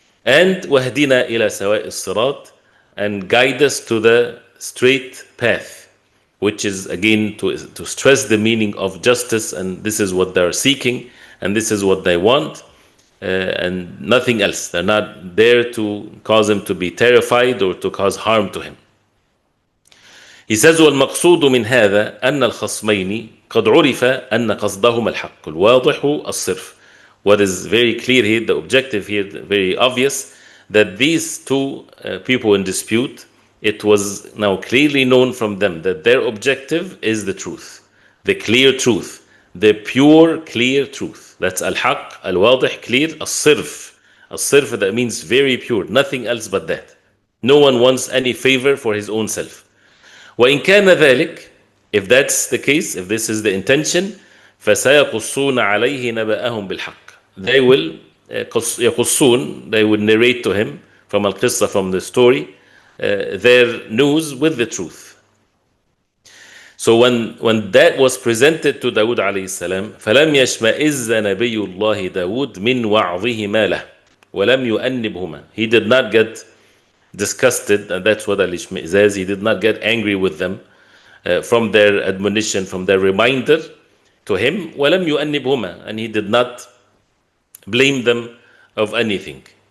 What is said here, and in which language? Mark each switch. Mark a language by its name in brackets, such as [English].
[English] And [Arabic] وَهْدِنَا إِلَى سَوَاءِ الصِّرَاطِ, [English] and guide us to the straight path, which is again to stress the meaning of justice, and this is what they're seeking, and this is what they want, and nothing else. They're not there to cause him to be terrified or to cause harm to him. [Arabic] He says, وَالْمَقْصُودُ مِنْ هَذَا أَنَّ الْخَصْمَيْنِ قَدْ عُرِفَ أَنَّ قَصْدَهُمَ الْحَقُّ الْوَاضِحُ الصِّرْفُ. [English] What is very clear here, the objective here, very obvious, that these two people in dispute, it was now clearly known from them that their objective is the truth, the clear truth, the pure, clear truth. That's al-haq, al-wadih, clear, al-sirf. Al-sirf, that means very pure, nothing else but that. No one wants any favor for his own self. [Arabic] وإن كان ذلك, [English] if that's the case, if this is the intention, [Arabic] فسيقصون عليه نبأهم بالحق. [English] They will يقصون, they will narrate to him from al-qissa, from the story, their news with the truth. So when that was presented to Dawood alayhi salam, [Arabic] فلم يشمئز نبي الله داود من وعظهما له ولم يؤنبهما. [English] He did not get disgusted, and that's what al-ishmi'zaz, he did not get angry with them from their admonition, from their reminder to him, [Arabic] ولم يؤنبهما, [English] and he did not blame them of anything.